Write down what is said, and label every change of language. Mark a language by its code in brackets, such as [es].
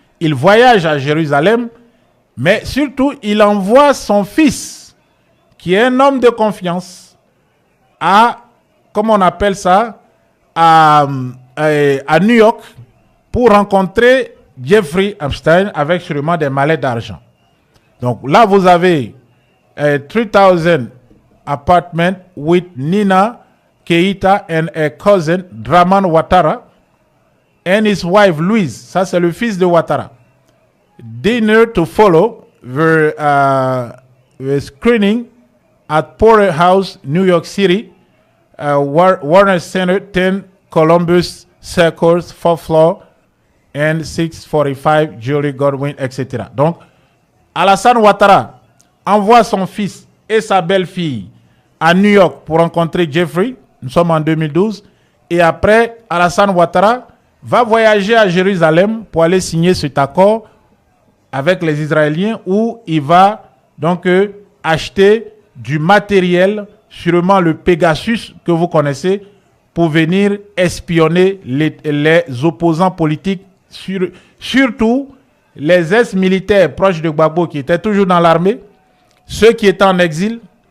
[fr] Il voyage à Jérusalem, mais surtout, il envoie son fils, qui est un homme de confiance, comment on appelle ça, à New York, pour rencontrer Jeffrey Epstein avec sûrement des mallettes d'argent. Donc là, vous avez [en] 3,000 apartments with Nina Keita and a cousin, Draman Ouattara, and his wife, Louise. [fr] Ça, c'est le fils de Ouattara. [en] Dinner to follow the screening at Porter House, New York City, Warner Center, 10 Columbus Circles, 4th floor, and 645 Julie Godwin, etc. [fr] Donc, Alassane Ouattara envoie son fils et sa belle-fille à New York pour rencontrer Jeffrey. Nous sommes en 2012. Et après, Alassane Ouattara va voyager à Jérusalem pour aller signer cet accord avec les Israéliens où il va donc acheter du matériel, sûrement le Pegasus que vous connaissez, pour venir espionner les opposants politiques, surtout les ex-militaires proches de Gbagbo qui étaient toujours dans l'armée, ceux qui étaient en exil.